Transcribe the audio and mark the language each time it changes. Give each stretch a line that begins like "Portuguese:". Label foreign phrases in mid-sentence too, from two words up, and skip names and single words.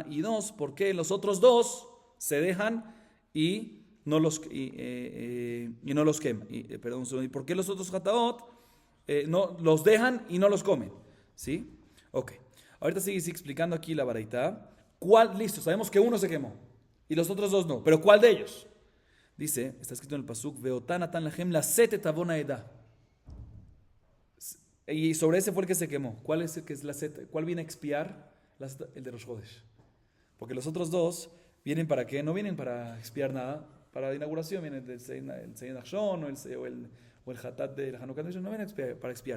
Spanish: Y dos, ¿por qué los otros dos se dejan y no los queman? ¿Y por qué los otros hataot no los dejan y no los comen? ¿Sí? Ok. Ahorita sigue explicando aquí la baraita. ¿Cuál? Listo, sabemos que uno se quemó y los otros dos no. ¿Pero cuál de ellos? Dice, está escrito en el pasuk,
Hebrew: ואותה נתן לכם ל שאת עון העדה.
Spanish: Y sobre ese fue el que se quemó. ¿Cuál es el que es la seta? ¿Cuál viene a expiar? El de Rosh Chodesh. Porque los otros dos vienen para qué? No vienen para expiar nada, para la inauguración viene el Seyyid Nachshon o el Hatat de la Hanukkah, no viene para expiar.